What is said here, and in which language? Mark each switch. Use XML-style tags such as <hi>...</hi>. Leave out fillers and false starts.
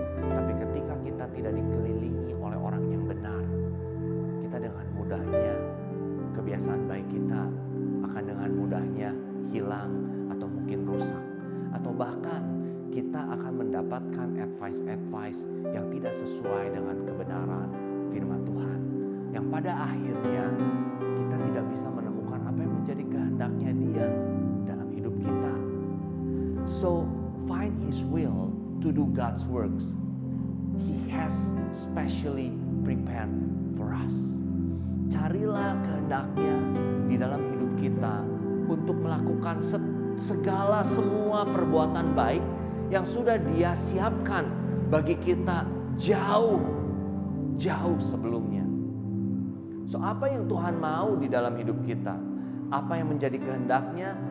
<id>Tapi ketika kita tidak dikelilingi oleh orang yang benar, kita dengan mudahnya kebiasaan baik kita akan dengan mudahnya hilang atau mungkin rusak. Atau bahkan kita akan mendapatkan advice yang tidak sesuai dengan kebenaran firman Tuhan. Yang pada akhirnya kita tidak bisa menemukan apa yang menjadi kehendaknya Dia dalam hidup kita.</id> <en>So find His will to do God's works. He has specially prepared for us.</en> <id>Carilah kehendaknya di dalam hidup kita untuk melakukan semua perbuatan baik yang sudah Dia siapkan bagi kita jauh sebelumnya. So apa yang Tuhan mau di dalam hidup kita? Apa yang menjadi kehendaknya?</id>